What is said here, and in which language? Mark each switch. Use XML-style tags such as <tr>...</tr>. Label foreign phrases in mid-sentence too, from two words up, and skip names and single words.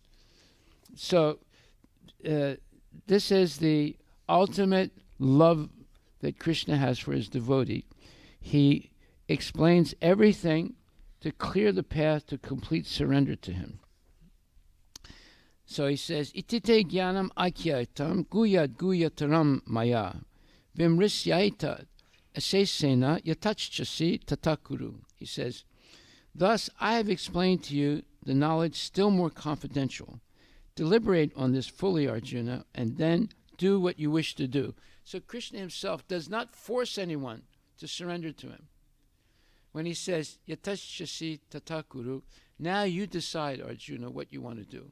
<en>So this is the ultimate love that Krishna has for his devotee. He explains everything to clear the path to complete surrender to him. So he says,</en> <sa>Itite jnanam akyaitam guyad guyataram maya vimrisyaita asesena yatachchasi tatakuru.</sa> <en>He says, thus I have explained to you the knowledge still more confidential. Deliberate on this fully, Arjuna, and then do what you wish to do. So Krishna himself does not force anyone to surrender to him. When he says,</en> <sa>Yatashasi tatakuru,</sa> <en>now you decide, Arjuna, what you want to do.</en>